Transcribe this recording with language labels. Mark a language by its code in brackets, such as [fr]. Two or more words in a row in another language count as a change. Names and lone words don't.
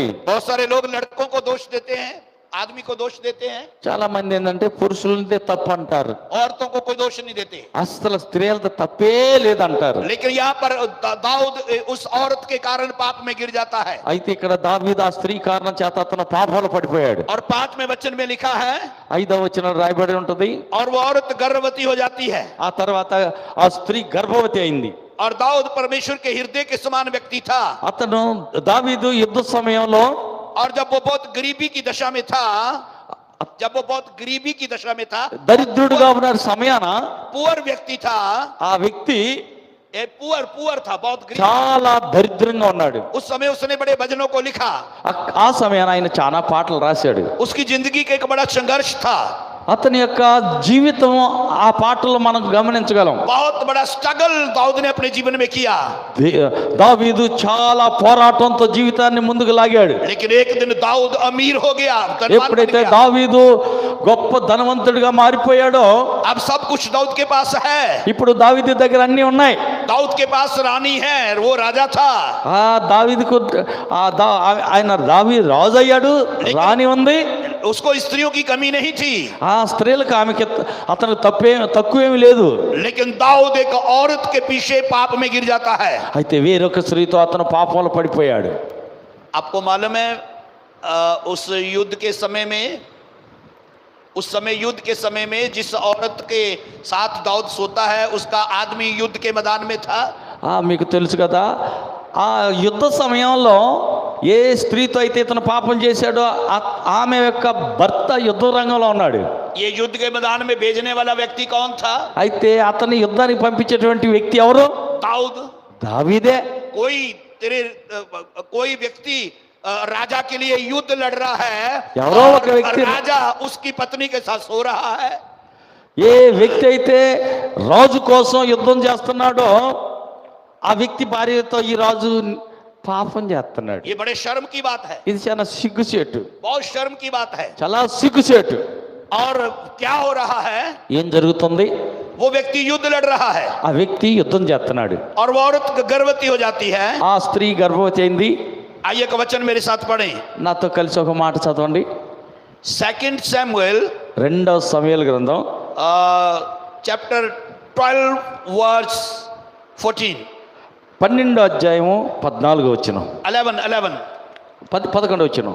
[hi] बहुत सारे लोग लड़कों को दोष देते हैं, आदमी को दोष देते हैं। [te] చాలా మంది ఏంటంటే పురుషులదే తప్పు అంటారు, [hi] औरतों को कोई दोष नहीं देते। [te] అసలు స్త్రీలతో తప్పే లేదంటారు. [hi] लेकिन यहाँ पर दाऊद उस औरत के कारण पाप में गिर जाता है। [te] అయితే ఇక్కడ దావీదు ఆ స్త్రీ కారణం చేత అతను పాపంలో పడిపోయాడు. [hi] और 5वें वचन में लिखा है [te] 5వ వచనం రాయబడి ఉంటది, [hi] और वो औरत गर्भवती हो जाती है। [te] ఆ తర్వాత ఆ స్త్రీ గర్భవతి అయింది. [hi] और दाऊद परमेश्वर के हृदय के समान व्यक्ति था। [te] అతను దావీదు యుద్ధ సమయంలో [hi] और जब वो बहुत गरीबी की दशा में था, जब वो बहुत गरीबी की दशा में था, [te] దరిద్రుడుగా ఉన్న సమయాన [hi] पुअर व्यक्ति था, [te] ఆ వ్యక్తి [hi] पुअर था, बहुत गरीब। [te] చాలా దరిద్రంగా ఉన్నాడు। [hi] उस समय उसने बड़े भजनों को लिखा। [te] ఆ సమయాన ఆయన చాలా పాటలు రాశాడు। [hi] उसकी जिंदगी का एक बड़ा संघर्ष था। [te] అతని యొక్క జీవితం ఆ పాటలు మనం గమనించగలం। [hi] बहुत बड़ा स्ट्रगल दाऊद ने अपने जीवन में किया। [te] దావీదు చాలా పోరాటంతో జీవితాన్ని ముందుకు లాగాడు। [hi] लेकिन एक दिन दाऊद अमीर हो गया, [te] ఎప్పుడైతే దావీదు గొప్ప ధనవంతుడిగా మారిపోయాడో [hi] अब सब कुछ दाऊद के पास है। [te] ఇప్పుడు దావీదు దగ్గర అన్ని ఉన్నాయి। [hi] दाऊद के पास रानी है, वो राजा था। [te] ఆ దావీదుకు ఆయన రాజు అయ్యాడు, రాణి ఉంది। [hi] उसको स्त्रियों की कमी नहीं थी। [te] ఆ స్త్రీలకు ఆమెకి అతను తక్కువేమీ లేదు। [hi] लेकिन दाऊद एक औरत के पीछे पाप में गिर जाता है। [te] అయితే వేరొక స్త్రీతో అతను పాపంలో పడిపోయాడు। [hi] आपको मालूम है उस युद्ध के समय में जिस औरत के साथ दाऊद सोता है, उसका आदमी युद्ध के मैदान में था। [te] మీకు తెలుసు కదా, ఆ యుద్ధ సమయంలో ఏ స్త్రీతో అయితే ఇతను పాపం చేశాడో ఆమె యొక్క భర్త యుద్ధ రంగంలో ఉన్నాడు। [hi] ये युद्ध के मैदान में भेजने वाला व्यक्ति कौन था? [te] అయితే అతన్ని యుద్ధానికి పంపించేటువంటి వ్యక్తి ఎవరు? [hi] दाऊद। [te] దావీదే। [hi] कोई व्यक्ति राजा के लिए युद्ध लड़ रहा है और राजा उसकी पत्नी के साथ सो रहा है। [te] ఏ వ్యక్తి అయితే రాజు కోసం యుద్ధం చేస్తున్నాడో ఆ వ్యక్తి భార్యతో ఈ రాజు పాపం చేస్తున్నాడు। [hi] ये बड़े शर्म की बात है। [te] ఇది చాలా సిగ్గుచేటు, [hi] बहुत शर्म की बात है। [te] చాలా సిగ్గుచేటు। [hi] और क्या हो रहा है? [te] ఏం జరుగుతుంది? [hi] वो व्यक्ति युद्ध लड़ रहा है, [te] ఆ వ్యక్తి యుద్ధం చేస్తున్నాడు। [hi] और वो औरत गर्भवती हो जाती है। [te] ఆ స్త్రీ గర్భవతి అయింది। [hi] आइए एक वचन मेरे साथ पढ़ें। [te] నాతో కలిసి ఒక మాట చదవండి। [en] 2 Samuel [te] రెండవ సమూయేలు గ్రంథం [en] chapter 12 verse 14 [te] 12వ అధ్యాయము 14వ వచనం 11 11వ వచనం